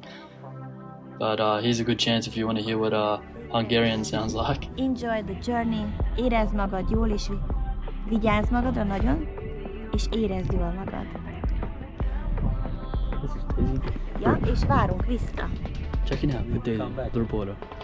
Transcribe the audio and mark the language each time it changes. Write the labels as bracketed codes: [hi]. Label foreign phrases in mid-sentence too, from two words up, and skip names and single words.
[en] But here's a good chance if you want to hear what Hungarian sounds like. Enjoy the journey, [hu] érezd magad jól, és vigyázz magadra nagyon, és érezd jól magad. Ja, és várunk vissza. [en] Checking out with the reporter.